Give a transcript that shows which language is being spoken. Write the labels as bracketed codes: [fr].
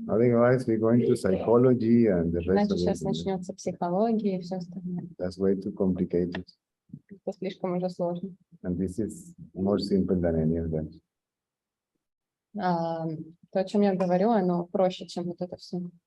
[en] Otherwise, we're going to psychology and the rest [ru] Значит, [en] of [ru] сейчас [en] it. [ru] начнется психология и все остальное. [en] That's way too complicated. [ru] Это слишком уже сложно. [en] And this is more simple than any of them. [ru] То, о чем я говорю, оно проще, чем вот это все.